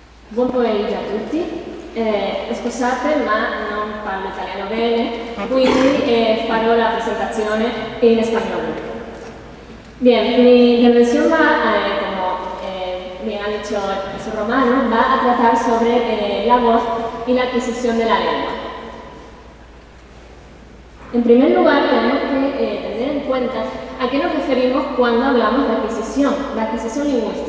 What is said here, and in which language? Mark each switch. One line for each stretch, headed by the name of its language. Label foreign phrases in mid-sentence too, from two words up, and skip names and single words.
Italian: Buon pomeriggio a tutti. Scusate, ma non parlo italiano bene, quindi farò la presentazione
Spanish: en español. Bien, mi intervención va, como bien ha dicho el profesor Romano, va a tratar sobre la voz y la adquisición de la lengua. En primer lugar, tenemos que tener en cuenta a qué nos referimos cuando hablamos de adquisición lingüística.